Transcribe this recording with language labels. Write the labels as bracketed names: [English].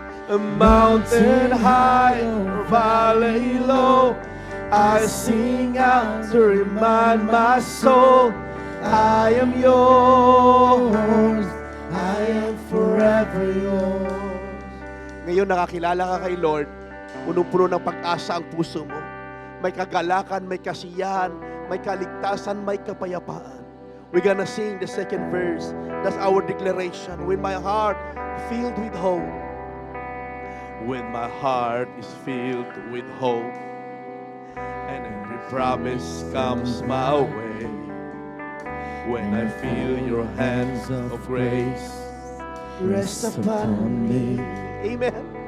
[English] A mountain high or valley low, I sing out to remind my soul, I am yours, I am forever yours. [Filipino] Ngayon nakakilala ka kay Lord, punong-puno ng pag-asa ang puso mo. May kagalakan, may kasiyahan, may kaligtasan, may kapayapaan. [English] We're gonna sing the second verse. That's our declaration. When my heart filled with hope, when my heart is filled with hope, and every promise comes my way, when I feel your hands of grace rest upon me. Amen.